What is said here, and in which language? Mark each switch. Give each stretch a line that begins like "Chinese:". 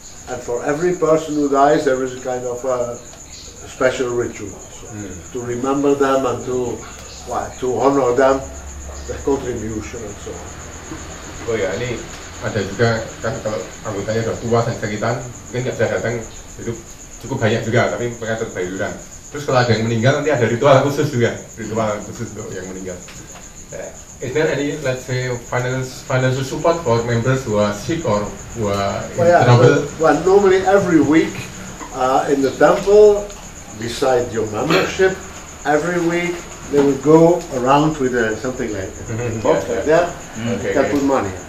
English: And for every person who dies there is a kind of a special ritual, to remember them and to honor them, their contribution and so on.
Indonesian: Oh ya, ini ada juga kan kalau anggotanya sudah tua dan sakitan, mungkin nggak bisa datang, itu cukup banyak juga, tapi mereka tetap bayar iuran. Terus kalau ada yang meninggal nanti ada ritual khusus juga, untuk yang meninggal.
English: Is there any, let's say, financial support for members who are sick or who are in trouble? Well, normally every week in the temple, beside your membership, every week they would go around with something like a box like that, and put money.